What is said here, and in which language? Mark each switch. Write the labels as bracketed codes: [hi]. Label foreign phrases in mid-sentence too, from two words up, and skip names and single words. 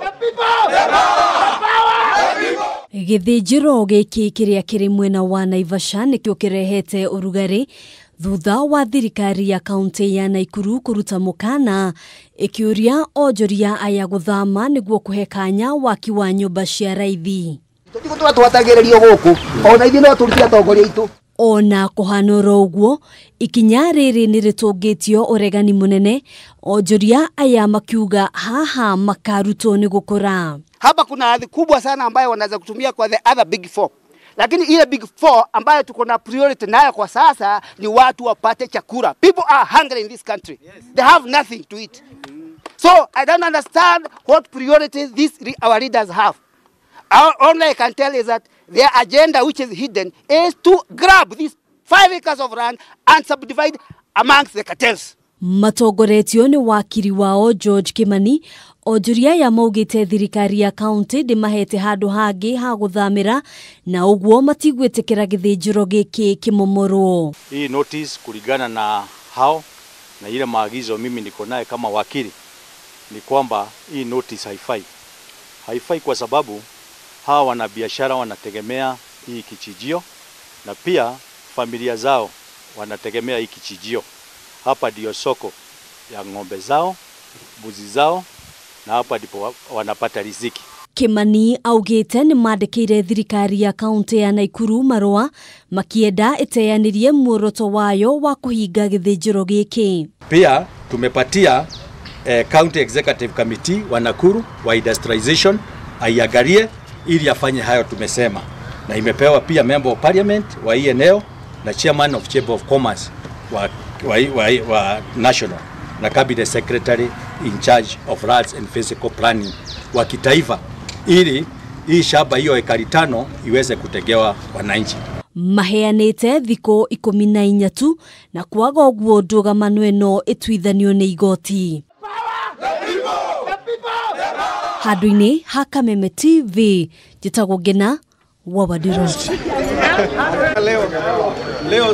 [ki] Githĩnjĩro gĩkĩ kĩrĩa kĩrĩ mwena wa Naivasha nĩkĩo kĩrehete ũrugarĩ thutha wa thirikari ya kaunti ya Nakuru kũruta mũkana ĩkĩũria onjoria aya gũthama nĩguo kũhe kanya waki wa nyũmba cia raithi. Ona kũhanũra ũguo ikinya rĩrĩ nĩrĩtũngĩtio ũregani mũnene, onjoria aya makiuga haha makarutwo nĩ gũkũra. [sw] Hapa kuna hadhi kubwa sana ambayo wanaweza kutumia kwa [en] the other big four. [sw] Lakini ile [en] big four [sw] ambayo tuko na priority nayo kwa sasa ni watu wapate chakula. [en] People are hungry in this country. Yes. They have nothing to eat. So I don't understand what priorities our leaders have. All I can tell is that their agenda, which is hidden, is to grab these 5 acres of land and subdivide amongst the cartels. [ki] Matongoretio nĩ wakiri wao George Kimani, onjoria ya maugĩte thirikari ya kaunti ndĩmahete handũ hangĩ ha gũthamĩra na ũguo matigwĩtĩkĩra gĩthĩnjĩro gĩkĩ kĩmomorwo. [sw] Hii notice kulingana na hao na ile maagizo mimi niko naye kama wakili ni kwamba hii notice haifai. Haifai kwa sababu hawa wanabiashara wanategemea hii kichijio na pia familia zao wanategemea hii kichijio. Hapa ndio soko ya ng'ombe zao, mbuzi zao na hapa ndipo wanapata riziki. [ki] Kimani augĩte nĩ mandĩkĩire thirikari ya kaunti ya Nakuru marũa makienda ĩteanĩrie muoroto wayo wa kũhinga gĩthĩnjĩro gĩkĩ. [sw] Pia tumepatia County Executive Committee wa Nakuru wa industrialization aiangalie ili afanye hayo tumesema, na imepewa pia [en] member of parliament [sw] wa hii eneo na [en] chairman of Chamber of Commerce [sw] wa national na [en] cabinet secretary in charge of lands and physical planning [sw] wa kitaifa ili hii shamba hiyo ekari 5 iweze kutegewa wananchi. [ki] Maheanĩte thikũ 14 tu na kwaga ũguo ndũgamano ĩno ĩtuithanio nĩ igoti. Handũ-inĩ ha Kameme TV njĩtagwo Ngina wa Wadiru.